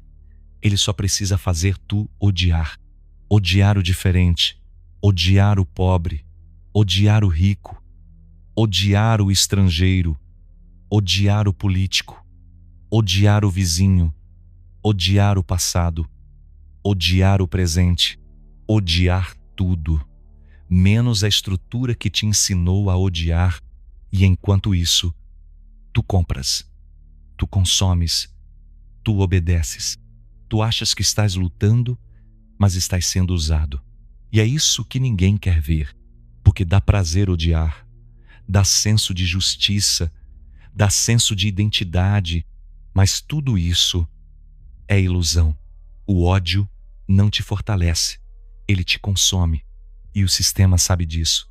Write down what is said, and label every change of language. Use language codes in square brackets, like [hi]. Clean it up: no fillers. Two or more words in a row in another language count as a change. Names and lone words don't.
[pt] Ele só precisa fazer tu odiar. Odiar o diferente, odiar o pobre, odiar o rico, odiar o estrangeiro, odiar o político, odiar o vizinho, odiar o passado, odiar o presente, odiar tudo, menos a estrutura que te ensinou a odiar. E enquanto isso, tu compras, tu consomes, tu obedeces. Tu achas que estás lutando, mas estás sendo usado. E é isso que ninguém quer ver, porque dá prazer odiar, dá senso de justiça, dá senso de identidade, mas tudo isso é ilusão. O ódio não te fortalece, ele te consome, e o sistema sabe disso.